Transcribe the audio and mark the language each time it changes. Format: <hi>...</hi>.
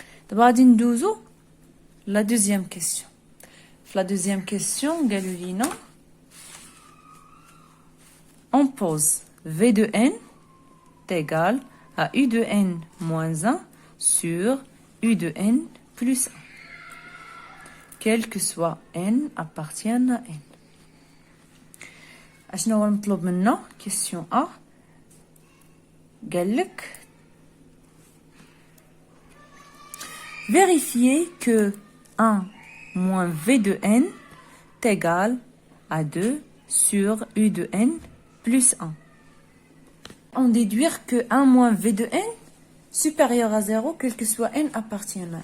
<ar>دابا غادي ندوزو</ar> <fr>la deuxième question. La deuxième question, Galulina, on pose V de n est égal à U de n moins 1 sur U de n plus 1. Quel que soit n appartienne à n.</fr> <ar>أشنو هو المطلوب منا؟</ar> <fr>question A.</fr> <ar>قالك</ar> <fr>vérifier que 1 moins V de n est égal à 2 sur U de n plus 1. On déduire que 1 moins V de n supérieur à 0, quel que soit n appartient à.</fr>